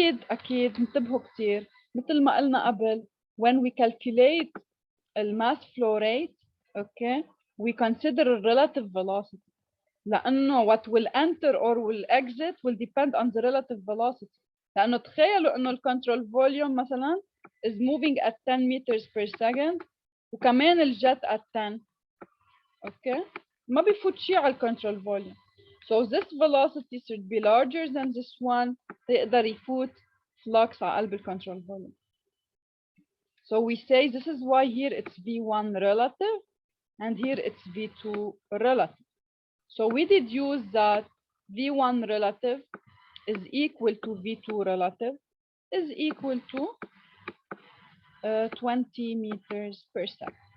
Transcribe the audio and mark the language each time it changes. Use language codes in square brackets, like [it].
[ar] أكيد انتبهوا كتير مثل ما قلنا قبل, [en] when we calculate the mass flow rate, okay, we consider a relative velocity. [ar] لأنه [en] what will enter or will exit will depend on the relative velocity. [ar] لأنه تخيلوا إنه الكنترول فوليوم مثلا [en] is moving at 10 meters per second [ar] وكمان الجت at 10. [en] Okay, [ar] ما بيفوت شيء على الكنترول فوليوم. [en] So this velocity should be larger than this one. [ar] يقدر يفوت flux على قلب الكنترول volume. [en] So we say this is why here it's V1 relative and here it's V2 relative. So we deduce that V1 relative is equal to V2 relative is equal to 20 meters per second.